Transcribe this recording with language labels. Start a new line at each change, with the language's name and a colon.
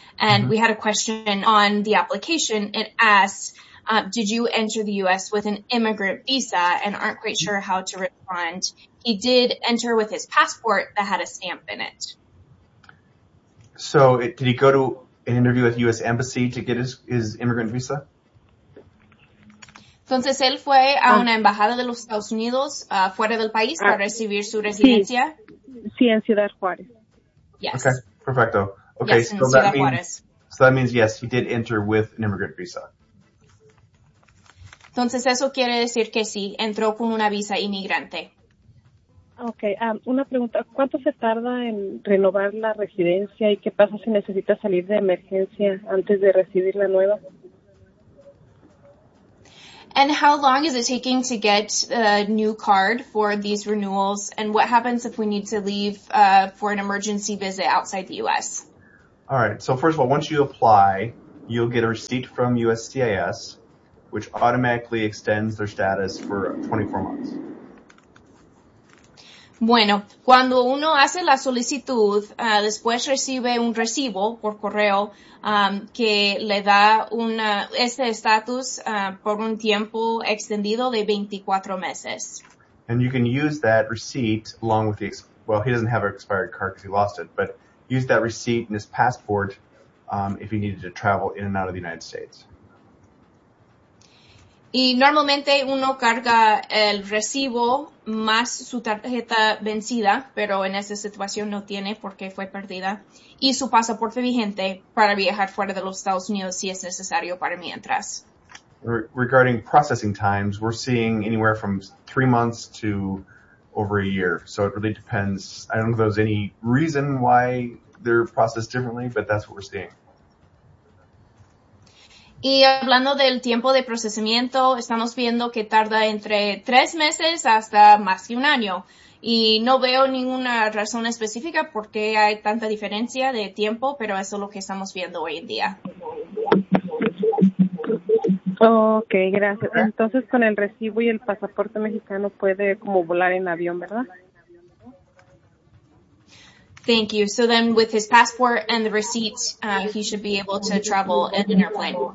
English: And mm-hmm. we had a question on the application. It asked, did you enter the U.S. with an immigrant visa, and aren't quite sure how to respond? He did enter with his passport that had a stamp in it. So did he go to an interview with U.S. Embassy to get his immigrant visa?
Spanish: Entonces, él fue a una embajada de los Estados Unidos fuera del país para recibir su residencia. Sí, en Ciudad Juárez.
English: Yes.
Spanish: Okay, perfecto. Okay,
English: yes, so Ciudad Juárez. So that means, yes, he did enter with an immigrant visa.
Spanish: Entonces, eso quiere decir que sí, entró con una visa inmigrante. Okay, una pregunta. ¿Cuánto se tarda en renovar la residencia y qué pasa si necesita salir de emergencia antes de recibir la nueva?
English: And how long is it taking to get a new card for these renewals? And what happens if we need to leave for an emergency visit outside the U.S.? All right. So first of all, once you apply, you'll get a receipt from USCIS, which automatically extends their status for 24 months.
Spanish: Bueno, cuando uno hace la solicitud, después recibe un recibo por correo que le da este estatus por un tiempo extendido de 24 meses.
English: And you can use that receipt along with he doesn't have an expired card because he lost it, but use that receipt and his passport if he needed to travel in and out of the United States.
Spanish: Y normalmente uno carga el recibo más su tarjeta vencida, pero en esa situación no tiene porque fue perdida, y su pasaporte vigente para viajar fuera de los Estados Unidos si es necesario para mientras.
English: Regarding processing times, we're seeing anywhere from 3 months to over a year. So it really depends. I don't know if there's any reason why they're processed differently, but that's what we're seeing.
Spanish: Y hablando del tiempo de procesamiento, estamos viendo que tarda entre 3 meses hasta más que un año. Y no veo ninguna razón específica por qué hay tanta diferencia de tiempo, pero eso es lo que estamos viendo hoy en día. Okay, gracias. Entonces, con el recibo y el pasaporte mexicano puede como volar en avión, ¿verdad?
English: Thank you. So then with his passport and the receipt, he should be able to travel in an airplane.